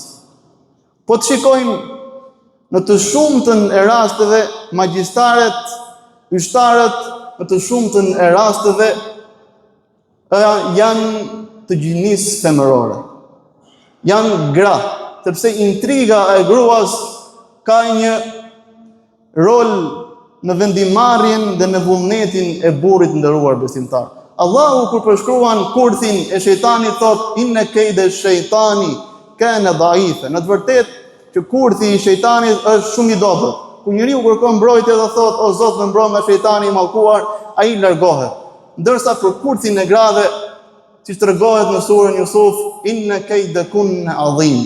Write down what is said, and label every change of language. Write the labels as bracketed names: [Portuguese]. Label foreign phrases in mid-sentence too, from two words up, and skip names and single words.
[Albanian] Po të shikojmë në të shumtën e rasteve, magjistarët, yshtarët, në të shumtën e rasteve janë të gjinisë femërore. Janë gra, sepse intriga e gruas ka një rol në vendimarrjen dhe në vullnetin e burrit nderuar besimtar. Allahu kur përshkruan kurthin e shejtanit thot [Arabic] إن كيد الشيطان كان ضعيفا. [Albanian] Në të vërtetë që kurthi i shejtanit është shumë i dobët. Kur njeriu kërkon mbrojtje dhe thot o Zot më mbroj nga shejtani i mallkuar, ai largohet. Ndërsa për kurthin e grave, siç tregohet në surën Yusuf, [Arabic] إن كيدكن عظيم.